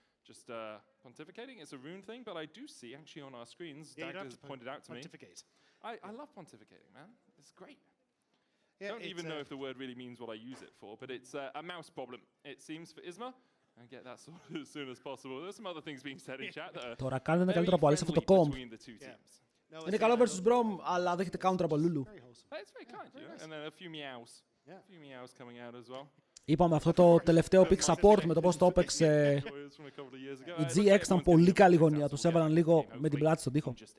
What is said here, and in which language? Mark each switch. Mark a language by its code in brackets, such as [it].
[en] Just pontificating, it's a rune thing, but I do see actually on our screens, Dag has pointed out to me. I love pontificating, man. It's great. I don't even know if the word really means what I use it for, but it's a mouse problem, it seems, for Isma. And get that sorted as soon as possible. There's some other things being said in chat that are [el] τώρα κάνετε καλύτερο από αλήθεια αυτό το comp. Είναι καλό versus Braum, αλλά δέχεται counter από Lulu. [en] It's very kind, you know? And then a few meows. A few meows coming out as well. [el] Είπαμε αυτό το τελευταίο pick support με το πώς το έπαιξε η GX ήταν πολύ καλή γωνία. Τους έβαλαν λίγο με την πλάτη στον τοίχο.